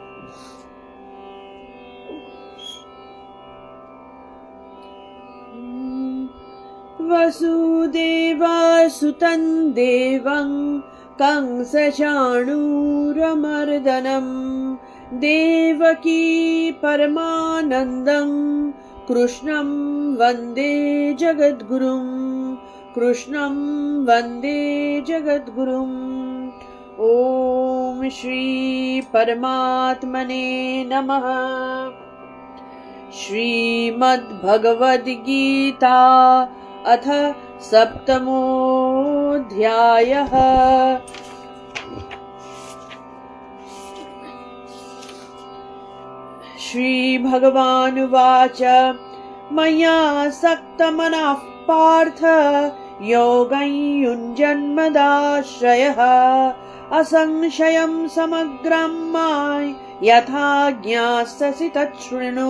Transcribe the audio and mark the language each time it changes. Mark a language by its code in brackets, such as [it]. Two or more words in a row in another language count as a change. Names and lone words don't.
[sa] বসুদেবাসুতং দেবং কংসচাণূরমর্দনম দেবকী পরমানন্দং কৃষ্ণং বন্দে জগদ্গুরুম। কৃষ্ণং বন্দে জগদ্গুরুম। ওম শ্রী পরমাত্মনে নমঃ। শ্রীমদ্ গীতা अथ सप्तमोऽध्यायः। श्रीभगवानुवाच मया सक्तमनः पार्थ योगं युञ्जन्मदाश्रयः असंशयं समग्रं मां यथा ज्ञास्यसि तच्छृणु।